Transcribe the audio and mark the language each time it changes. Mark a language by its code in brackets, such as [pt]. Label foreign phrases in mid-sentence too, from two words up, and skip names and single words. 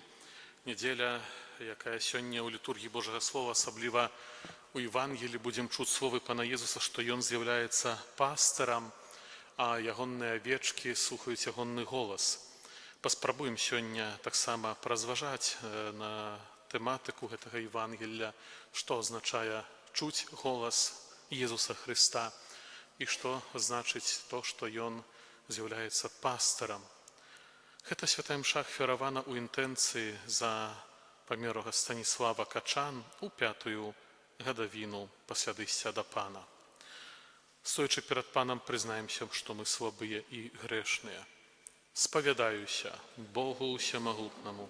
[uk] Неділя, яка сьогодні у літургії Божого Слова, особливо у Євангелії, будемо чути слово Пана Єсуса, що Він з'являється пастиром, а ягонні овечки слухають ягонний голос. Поспробуємо сьогодні так само порозважати на тематику цього Євангелія, що означає чути голос Ісуса Христа і що значить то, що Він з'являється пастиром. [be] Гэта святая мша ахвяравана ў інтэнцыі за памерлага Станіслава Качан у 5-ю гадавіну пасля дыйсця да Пана. Стоячы перад Панам, прызнаемся, што мы слабыя і грэшныя. Спавядаюся Богу Усемагутнаму.